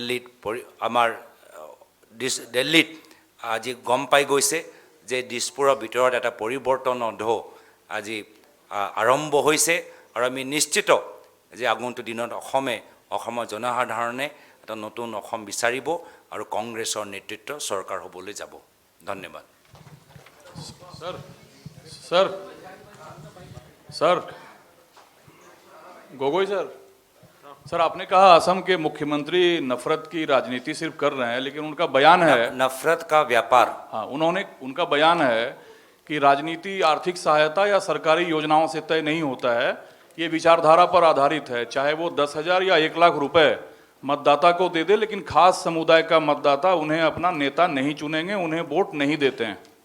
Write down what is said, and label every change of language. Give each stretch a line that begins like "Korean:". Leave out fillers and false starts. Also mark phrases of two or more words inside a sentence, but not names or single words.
Assamese: দিল্লীত আজি গম পাই গৈছে যে দিছপুৰৰ ভিতৰত এটা পৰিৱৰ্তনৰ ঢৌ আজি আৰম্ভ হৈছে আৰু আমি নিশ্চিত যে আগন্তুক দিনত অসমৰ জনসাধাৰণে এটা নতুন অসম বিচাৰিব আৰু কংগ্ৰেছৰ নেতৃত্ব চৰকাৰ হ'বলৈ যাব ধন্যবাদ
Hindi: सर गोगोई सर आपने कहा असम के मुख्यमंत्री नफरत की राजनीति सिर्फ कर रहे हैं लेकिन उनका बयान है नफरत का व्यापार हाँ उनका बयान है कि राजनीति आर्थिक सहायता या सरकारी योजनाओं से तय नहीं होता है ये विचारधारा पर आधारित है चाहे वो 10,000 या 1 लाख रुपए मतदाता को दे दे लेकिन खास समुदाय का मतदाता उन्हें अपना नेता नहीं चुनेंगे उन्हें वोट नहीं देते हैं